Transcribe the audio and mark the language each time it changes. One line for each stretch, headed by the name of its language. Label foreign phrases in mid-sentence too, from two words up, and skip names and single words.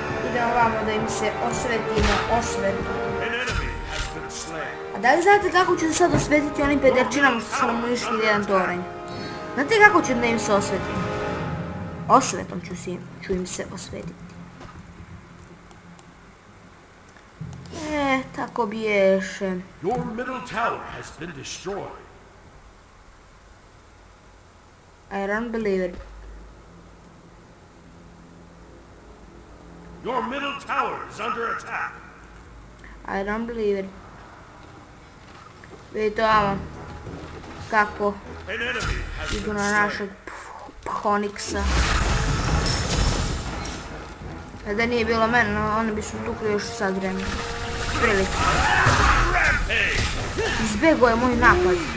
Serbian: idemo vamo da im se osvetimo osvetom. A da li znate kako ću se sad osvetiti onim pederčinama što su nam uništili jedan toranj? Znate kako ću da im se osvetim? Osvetom ću im se osvetiti. Tako biješe.
English: Your middle tower has been destroyed. I don't believe it. Your middle tower is under attack. I don't believe it.
Serbian: Vidite ovamo kako idu na našeg Phoenixa. Da nije bilo mene, oni bi su tukli još sad vremena. Prilike. Izbjegao je moj napad.